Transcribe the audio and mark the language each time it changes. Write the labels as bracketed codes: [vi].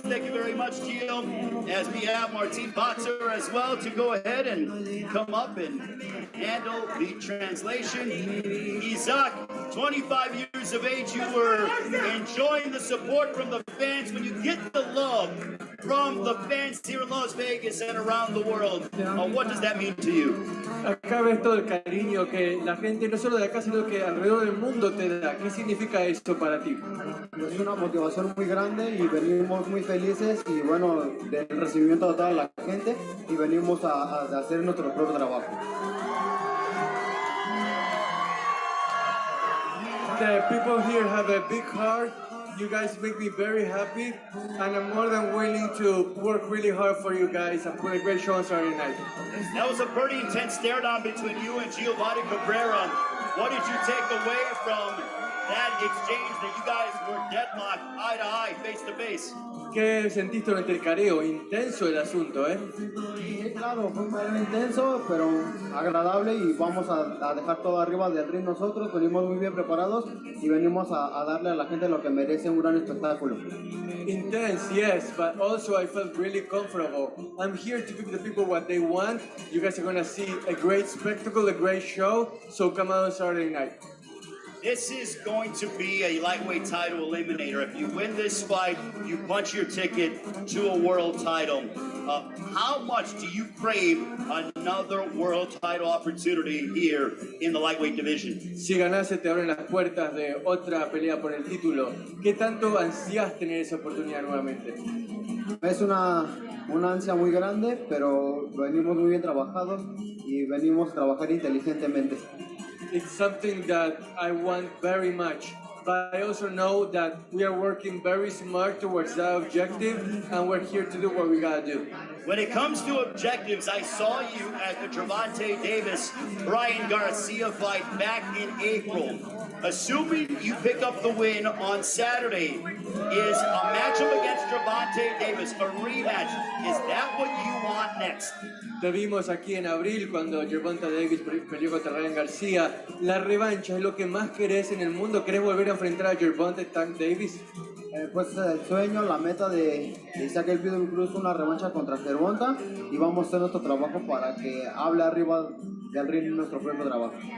[en] Thank you very much, Gio, as we have Martin Boxer as well to go ahead and come up and handle the translation. Isaac, 25 years of age, you were enjoying the support from the fans. When you get the love from the fans here in Las Vegas and around the world, what does that mean to you? [es] Acá ves todo el cariño que la gente, no solo de acá, sino que alrededor del mundo te da. ¿Qué significa esto para ti? Es una motivación muy grande y venimos muy felices y bueno, del recibimiento de toda la gente y venimos a hacer nuestro propio trabajo. [en] The people here have a big heart. You guys make me very happy, and I'm more than willing to work really hard for you guys and put a great show on Saturday night. That was a pretty intense stare-down between you and Giovanni Cabrera. What did you take away from that exchange that you guys were deadlocked, eye to eye, face to face? [es] ¿Qué sentiste durante el careo? Intenso el asunto, ¿eh? Sí, claro, fue muy intenso, pero agradable y vamos a dejar todo arriba del ring nosotros. Venimos muy bien preparados y venimos a darle a la gente lo que merece, un gran espectáculo. [en] Intense, yes, but also I felt really comfortable. I'm here to give the people what they want. You guys are going to see a great spectacle, a great show, so come out on Saturday night. This is going to be a lightweight title eliminator. If you win this fight, you punch your ticket to a world title. How much do you crave another world title opportunity here in the lightweight division? [es] Si ganas, se te abren las puertas de otra pelea por el título. ¿Qué tanto ansías tener esa oportunidad nuevamente? Es una ansia muy grande, pero venimos muy bien trabajados y venimos a trabajar inteligentemente. [en] It's something that I want very much, but I also know that we are working very smart towards that objective, and we're here to do what we gotta do. When it comes to objectives, I saw you at the Gervonta Davis-Brian Garcia fight back in April. Assuming you pick up the win on Saturday, is a matchup against Gervonta Davis, a rematch, is that what you want next? [es] Te vimos aquí en abril cuando Gervonta Davis peleó contra Ryan García. La revancha es lo que más querés en el mundo. ¿Querés volver a enfrentar a Gervonta Davis? Pues el sueño, la meta de Isaac Pitbull Cruz, una revancha contra Gervonta y vamos a hacer nuestro trabajo para que hable arriba del ring nuestro propio trabajo.